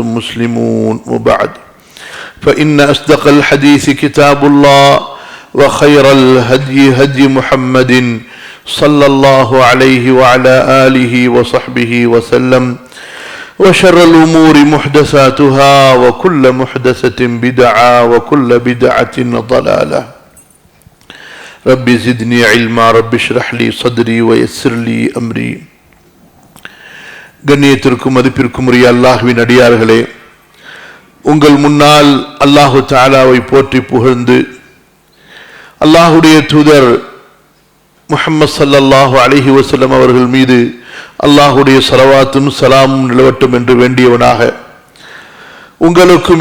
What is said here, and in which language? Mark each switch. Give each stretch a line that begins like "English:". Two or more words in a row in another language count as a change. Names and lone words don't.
Arabic: مسلمون وبعد فإن أصدق الحديث كتاب الله وخير الهدي هدي محمد صلى الله عليه وعلى آله وصحبه وسلم وشر الأمور محدثاتها وكل محدثة بدعة وكل بدعة ضلالة ربي زدني علما ربي اشرح لي صدري ويسر لي أمري.
Tamil: கண்ணியத்திற்கும் மதிப்பிற்கும் உரிய அல்லாஹ்வின் அடியார்களே, உங்கள் முன்னால்
Arabic: الله تعالى
Tamil: போற்றி புகழ்ந்து அல்லாஹுடைய தூதர் முஹம்மது
Arabic: صلى الله عليه وسلم
Tamil: அவர்கள் மீது அல்லாஹுடைய ஸலவாத்தும் ஸலாமும் நிலவட்டும் என்று வேண்டியவனாக உங்களுக்கும்